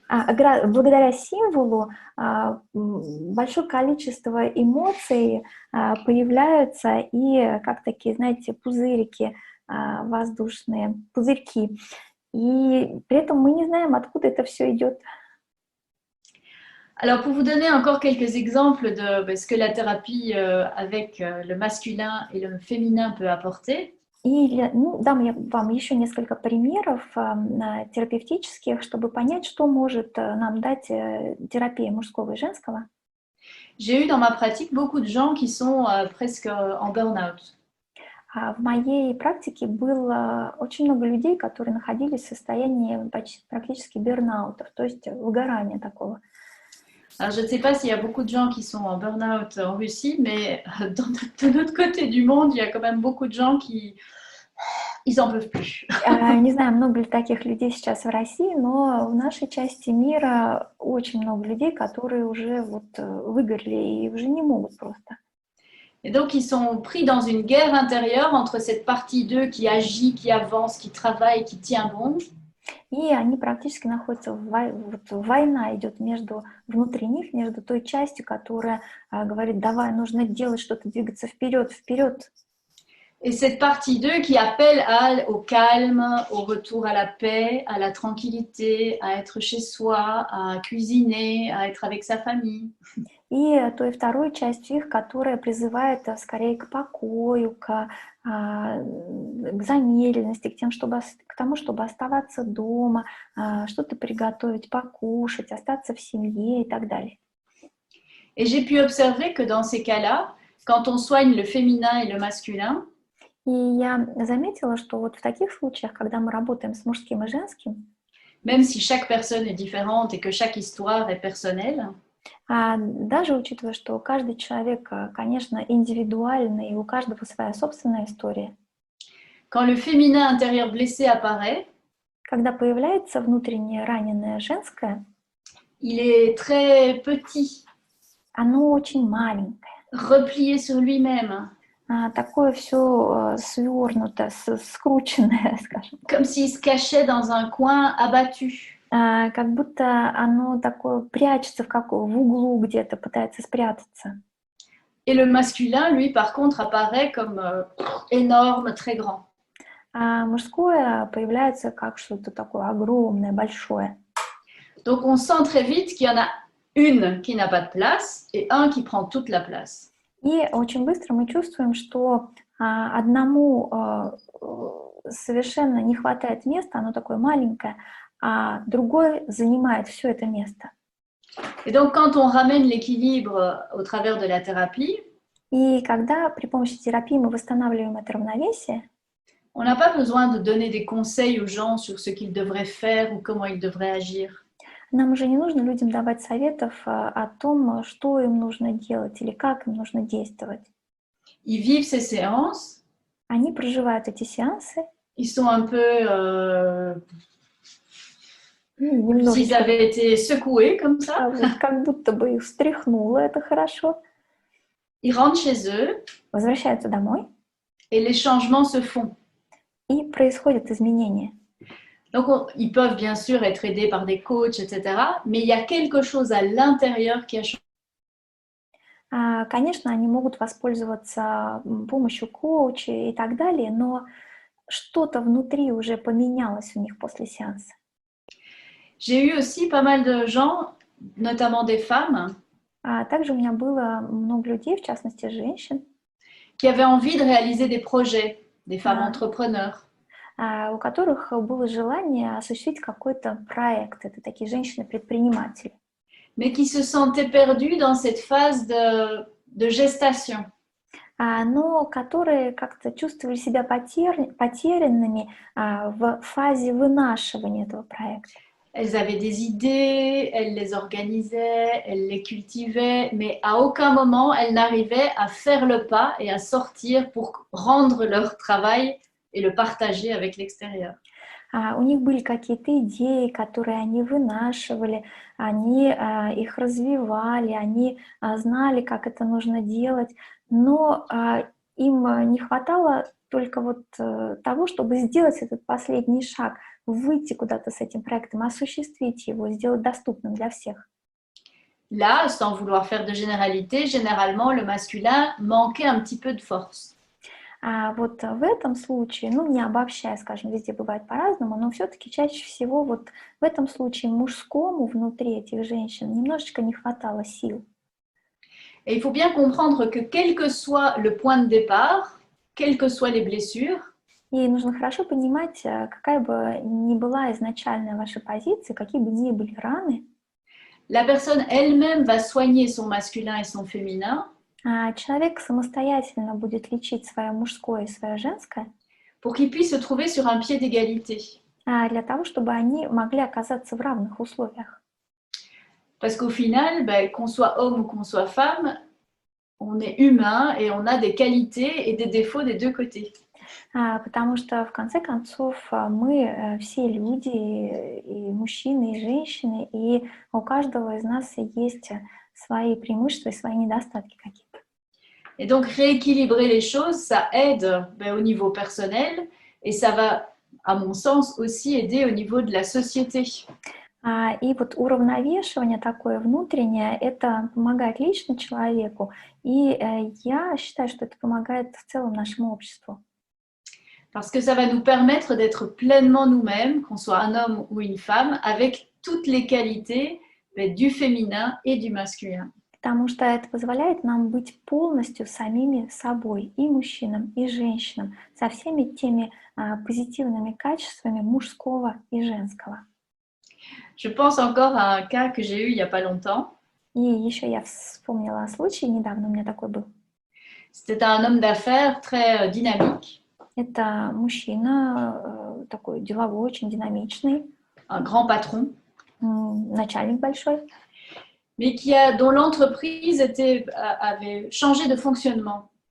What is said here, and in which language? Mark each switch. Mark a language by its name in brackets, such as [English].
[Russian] Благодаря символу большое количество эмоций появляются и как такие, знаете, пузырики, воздушные пузырьки. И при этом мы не знаем, откуда это все идет. [French] Alors, pour vous donner encore quelques exemples de ce que la thérapie avec le masculin et le féminin peut apporter. [Russian] И дам я вам еще несколько примеров терапевтических, чтобы понять, что может нам дать терапия мужского и женского. [French] J'ai eu dans ma pratique beaucoup de gens qui sont presque en burn-out. [Russian] В моей практике было очень много людей, которые находились в состоянии практически бернаутов, то есть выгорания такого. [French] Alors, je ne sais pas s'il y a beaucoup de gens qui sont en burn-out en Russie, mais de notre côté du monde, il y a quand même beaucoup de gens qui n'en peuvent plus. [Russian] Не знаю, много ли таких людей сейчас в России, но в нашей части мира очень много людей, которые уже выгорели и уже не могут просто. [French] Et donc, ils sont pris dans une guerre intérieure entre cette partie d'eux qui agit, qui avance, qui travaille, qui tient bon. [Russian] И они практически находятся война идет внутри них, между той частью, которая говорит, давай, нужно делать что-то, двигаться вперед, вперед. [French] Et cette partie d'eux qui appelle au calme, au retour à la paix, à la tranquillité, à être chez soi, à cuisiner, à être avec sa famille. [Russian] и той второй частью их, которая призывает скорее к покою, к замедленности, к тому, чтобы оставаться дома, что-то приготовить, покушать, остаться в семье и так далее. [French] Et j'ai pu observer que dans ces cas-là, quand on soigne le féminin et le masculin, [Russian] И я заметила, что вот в таких случаях, когда мы работаем с мужским и женским, [French] même si chaque personne est différente et que chaque histoire est personnelle, [Russian] даже учитывая, что каждый человек, конечно, индивидуальный, и у каждого своя собственная история, [French] quand le féminin intérieur blessé apparaît, [Russian] когда появляется внутреннее раненое женское, [French] il est très petit, [Russian] оно очень маленькое, [French] replié sur lui-même, [Russian] такое все свернутое, скрученное, скажем. [French] comme s'il se cachait dans un coin abattu. [Russian] Как будто оно такое прячется в углу где-то, пытается спрятаться. [French] Et le masculin, lui, par contre, apparaît comme énorme, très grand. [Russian] А мужское появляется как что-то такое огромное, большое. [French] Donc on sent très vite qu'il y en a une qui n'a pas de place et un qui prend toute la place. [Russian] И очень быстро мы чувствуем, что одному совершенно не хватает места, оно такое маленькое, а другой занимает все это место. [French] Et donc quand on ramène l'équilibre au travers de la thérapie, [Russian] И когда при помощи терапии мы восстанавливаем это равновесие, [French] on n'a pas besoin de donner des conseils aux gens sur ce qu'ils devraient faire ou comment ils devraient agir. [Russian] нам уже не нужно людям давать советов о том, что им нужно делать или как им нужно действовать. [French] Ils vivent ces séances, [Russian] Они проживают эти сеансы, [French] ils sont un peu s'ils [Russian] немножечко, [French] avaient été secoués comme ça, [Russian] как будто бы их встряхнуло, это хорошо, [French] ils rentrent chez eux [Russian] возвращаются домой, [French] et les changements se font. [Russian] и происходят изменения. [French] Donc, ils peuvent bien sûr être aidés par des coachs, etc. Mais il y a quelque chose à l'intérieur qui a changé. [Russian] Конечно, они могут воспользоваться помощью коуча и так далее, но что-то внутри уже поменялось у них после сеанса. [French] J'ai eu aussi pas mal de gens, notamment des femmes, [Russian] Также у меня было много людей, в частности женщин, [French] qui avaient envie de réaliser des projets, des femmes entrepreneurs. [Russian] у которых было желание осуществить какой-то проект. Это такие женщины-предприниматели. [French] Mais qui se sentaient perdues dans cette phase de gestation. [Russian] Но которые как-то чувствовали себя потерянными в фазе вынашивания этого проекта. [French] Elles avaient des idées, elles les organisaient, elles les cultivaient, mais à aucun moment elles n'arrivaient à faire le pas et à sortir pour rendre leur travail et le partager avec l'extérieur. [Russian] У них были какие-то идеи, которые они вынашивали, они их развивали, они знали, как это нужно делать, но им не хватало только вот того, чтобы сделать этот последний шаг, выйти куда-то с этим проектом, осуществить его, сделать доступным для всех. [French] Là, sans vouloir faire de généralité, généralement le masculin manquait un petit peu de force. [Russian] Вот в этом случае, не обобщая, скажем, везде бывает по-разному, но все-таки чаще всего вот в этом случае мужскому внутри этих женщин немножечко не хватало сил. [French] Et il faut bien comprendre que quel que soit le point de départ, quelles que soient les blessures, [Russian] И нужно хорошо понимать, какая бы ни была изначальная ваша позиция, какие бы ни были раны, [French] la personne elle-même va soigner son masculin et son féminin [Russian] человек самостоятельно будет лечить свое мужское и свое женское, [French] pour qu'ils puissent se trouver sur un pied d'égalité. [Russian] Для того, чтобы они могли оказаться в равных условиях. [French] Parce qu'au final, qu'on soit homme ou qu'on soit femme, on est humain et on a des qualités et des défauts des deux côtés. [Russian] Потому что, в конце концов, мы все люди, и мужчины, и женщины, и у каждого из нас есть свои преимущества и свои недостатки какие-то. [French] Et donc, rééquilibrer les choses, ça aide au niveau personnel et ça va, à mon sens, aussi aider au niveau de la société. [Russian] И вот уравновешивание такое внутреннее, это помогает лично человеку, и я считаю, что это помогает в целом нашему обществу. [French] Parce que ça va nous permettre d'être pleinement nous-mêmes, qu'on soit un homme ou une femme, avec toutes les qualités du féminin et du masculin. [Russian] потому что это позволяет нам быть полностью самими собой, и мужчинам, и женщинам, со всеми теми позитивными качествами мужского и женского. [French] Je pense encore à un cas que j'ai eu il n'y a pas longtemps. [Russian] И еще я вспомнила случай, недавно у меня такой был. [French] C'était un homme d'affaires très dynamique, [Russian] Это мужчина такой деловой, очень динамичный, [French] un grand patron, [Russian] начальник большой, [French] mais dont l'entreprise avait changé de fonctionnement.